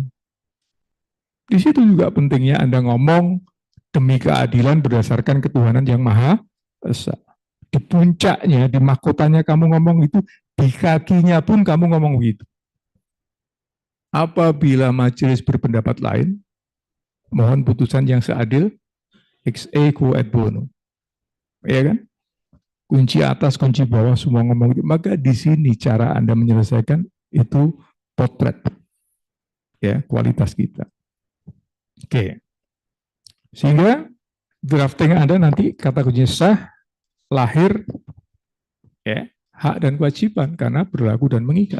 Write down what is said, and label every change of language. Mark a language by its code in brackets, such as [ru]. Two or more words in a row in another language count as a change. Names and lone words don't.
[id] Di situ juga pentingnya Anda ngomong demi keadilan berdasarkan ketuhanan yang Maha Esa. Di puncaknya, di mahkotanya kamu ngomong itu, di kakinya pun kamu ngomong begitu. Apabila majelis berpendapat lain, mohon putusan yang seadil, [la] ex aequo et bono. [id] Ya kan? Kunci atas, kunci bawah, semua ngomong itu. Maka di sini cara Anda menyelesaikan itu potret. Ya, kualitas kita. Oke. Sehingga drafting Anda nanti kata kuncinya sah, lahir, ya, hak dan kewajiban karena berlaku dan mengikat.